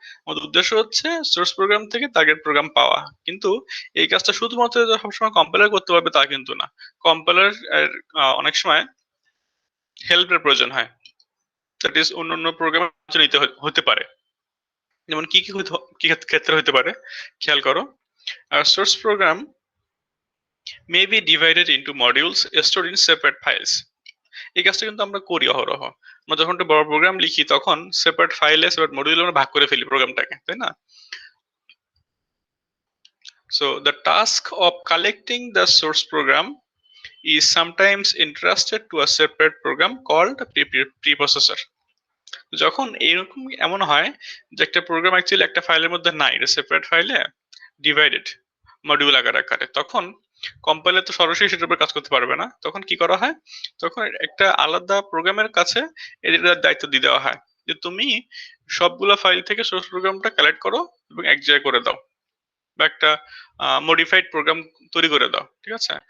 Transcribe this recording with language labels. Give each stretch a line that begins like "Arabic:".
Bangla: আমাদের উদ্দেশ্য হচ্ছে সোর্স প্রোগ্রাম থেকে টার্গেট প্রোগ্রাম পাওয়া, কিন্তু এই কাজটা শুধুমাত্র সবসময় কম্পাইলার করতে পারবে তা কিন্তু না, কম্পাইলার অনেক সময় হেল্পের প্রয়োজন হয়, দ্যাট ইজ অন্য অন্য প্রোগ্রাম নিতে হতে পারে। যেমন কি কি ক্ষেত্রে হতে পারে, খেয়াল করো।
English: Source program may be divided into modules stored in separate files.
Bangla: এই কাজটা কিন্তু আমরা করি অহরহ। আমরা যখন একটা বড় প্রোগ্রাম লিখি তখন সেপারেট ফাইলে সেপারেট মডিউলে আমরা ভাগ করে ফেলি প্রোগ্রামটাকে, তাই না?
English: So the task of collecting the source program is sometimes entrusted to a separate program called preprocessor.
Bangla: যখন এরকম এমন হয় যে একটা প্রোগ্রাম অ্যাকচুয়ালি একটা ফাইলের মধ্যে নাই, এটা সেপারেট ফাইলে ডিভাইডেড মডিউল আকারে, তখন কম্পাইলার তো সরাসরি সেটার উপর কাজ করতে পারবে না। তখন কি করা হয়, তখন একটা আলাদা প্রোগ্রামের কাছে এটার দায়িত্ব দিয়ে দেওয়া হয় যে তুমি সবগুলো ফাইল থেকে সোর্স প্রোগ্রামটা কালেক্ট করো এবং এক জায়গায় করে দাও, বা একটা মডিফাইড প্রোগ্রাম তৈরি করে দাও, ঠিক আছে?